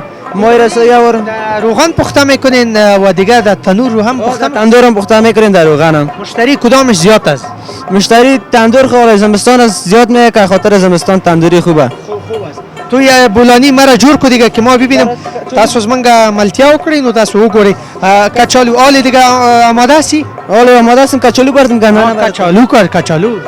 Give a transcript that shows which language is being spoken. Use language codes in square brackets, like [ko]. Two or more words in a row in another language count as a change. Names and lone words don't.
[fa] ما رسایی آورم. روغن پخته میکنین و دیگه در تنور رو هم پخته تندور هم پخته میکنین در روغن هم. مشتری کدامش زیاد است؟ مشتری تندور خواه زمستان زیاد میاد که خاطر زمستان تندوری خوبه. خوب است. تو یا بولانی مرا جور کو دیگه که ما ببینیم. [ps] تاسو زمنګ ملتیا وکړئ نو تاسو وګورئ. [fa] کچالو آل دیگه آماده است؟ آل آماده است. کچالو بردیم کنه. کچالو کار کچالو.